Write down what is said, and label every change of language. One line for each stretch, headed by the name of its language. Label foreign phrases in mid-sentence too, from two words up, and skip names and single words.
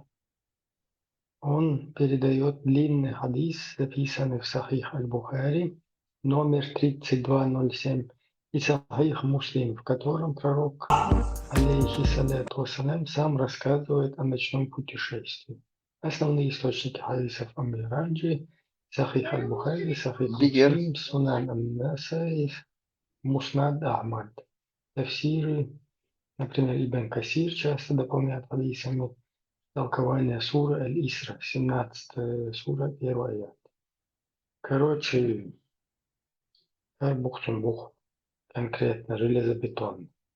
Russian: Он передает длинный хадис, записанный в Сахих аль-Бухари, номер 3207, и Сахих Муслим, в котором пророк,
Arabic: عليه الصلاة والسلام,
Russian: сам рассказывает о ночном путешествии. Основные источники хадисов о Мираджи: Сахих аль-Бухари, Сахих Дигер. Муслим, Сунан аль-Насаи, Муснад Ахмад. Тафсиры, например, Ибн Касир часто дополняет хадисами толкование суры Аль-Исра, 17 сура, 1 аят. Короче, бух конкретно, железобетон.